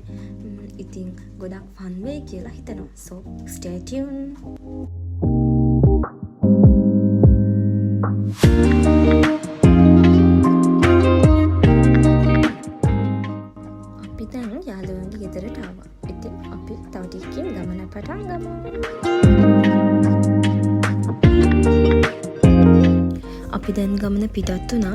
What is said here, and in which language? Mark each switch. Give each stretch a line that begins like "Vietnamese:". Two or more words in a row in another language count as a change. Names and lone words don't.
Sinhala: ඉතින් ගොඩක් fun වෙයි කියලා හිතනවා.
English: So stay tuned.
Sinhala: අපි දැන් යාළුවන්ගේ ගෙදරට ආවා. ඉතින් අපි තව ටිකකින් ගමන පටන් ගමු. අපි දැන් ගමන පිටත් වුණා.